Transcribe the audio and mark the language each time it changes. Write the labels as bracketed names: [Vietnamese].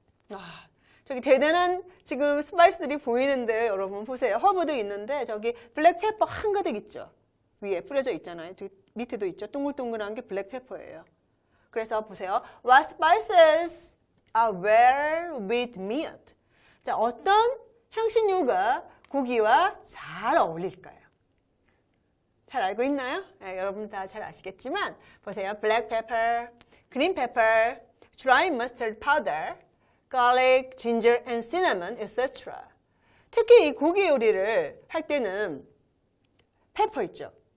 [Korean] 와, 저기 대단한 지금 스파이스들이 보이는데 여러분 보세요. 허브도 있는데 저기 블랙페퍼 한가득 있죠. 위에 뿌려져 있잖아요. 밑에도 있죠. 동글동글한 게 블랙페퍼예요. 그래서 보세요. [English] What spices are well with meat? [Korean] 자, 어떤 향신료가 고기와 잘 어울릴까요? 잘 알고 있나요? 네, 여러분 다 잘 아시겠지만 보세요. [English] black pepper, green pepper, dry mustard powder, garlic, ginger, and cinnamon, etc. [Korean] 특히 이 고기 요리를 할 때는 페퍼 있죠.